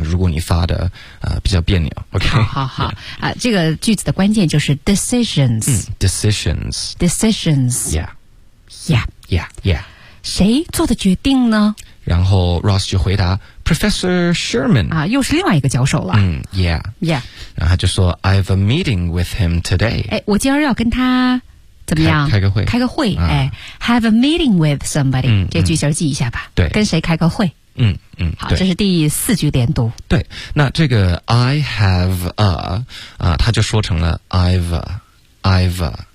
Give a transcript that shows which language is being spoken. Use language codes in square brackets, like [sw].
[zh] 如果你发的比较别扭 ，OK。好、yeah. 这个句子的关键就是 decisions。 [en] Decisions。 Decisions。 Yeah。 Yeah。 Yeah。 Yeah。 [zh] 谁做的决定呢？然后 Ross 就回答 Professor Sherman 啊，又是另外一个教授了。 [en] Yeah， [zh] 然后他就说 [en] I have a meeting with him today。 [zh] 哎，我今儿要跟他怎么样？开个会。啊、哎 ， [en] have a meeting with somebody， [zh] 这句型记一下吧。对，跟谁开个会？好，这是第四句连读。对，那这个 [en] I have a [zh] 他就说成了 [en] I've a。